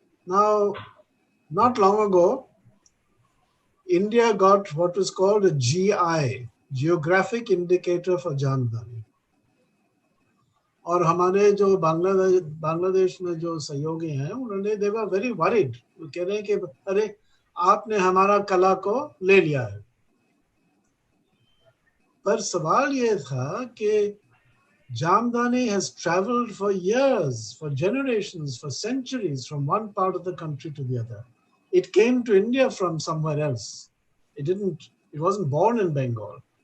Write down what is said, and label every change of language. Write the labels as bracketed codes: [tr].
[en] Now, not long ago, India got what was called a GI, Geographic Indicator for Jamdani. [hi] और हमारे जो बांग्लादेश में जो सहयोगी हैं, उन्होंने [en] they were very worried. [hi] वो कह रहे हैं कि अरे आपने हमारा कला को ले लिया है। पर सवाल ये था कि [en] Jamdani has traveled for years, for generations, for centuries from one part of the country to the other. It came to India from somewhere else. It wasn't born in Bengal.